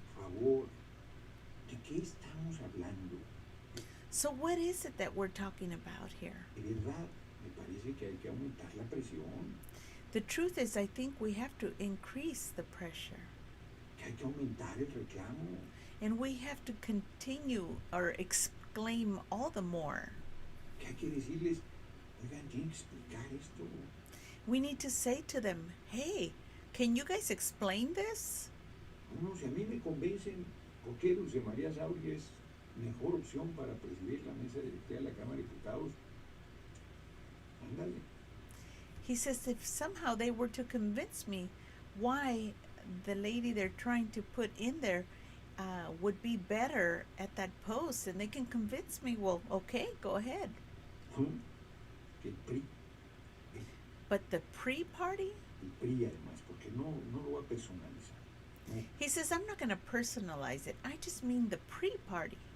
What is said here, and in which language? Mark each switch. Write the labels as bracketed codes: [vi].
[es] Por favor, ¿de qué estamos hablando? [en] So what is it that we're talking about here? [es] De verdad, me parece que hay que aumentar la presión, [en] The truth is, I think we have to increase the pressure. [es] que hay que aumentar el reclamo, [en] And we have to continue or exclaim all the more. [es] que hay que decirles, oigan, tienen que explicar esto. [en] We need to say to them, hey, can you guys explain this? [es] No, si a mí me convencen por qué Dulce María Sauri es mejor opción para presidir la mesa directiva de la Cámara de Diputados, ándale. [en] He says if somehow they were to convince me why the lady they're trying to put in there would be better at that post, and they can convince me, well, okay, go ahead. [es] ¿No? Que el PRI, [en] But the pre-party? [es] el PRI además, porque no lo va a personalizar. No [en] He says, I'm not going to personalize it. I just mean the pre-party.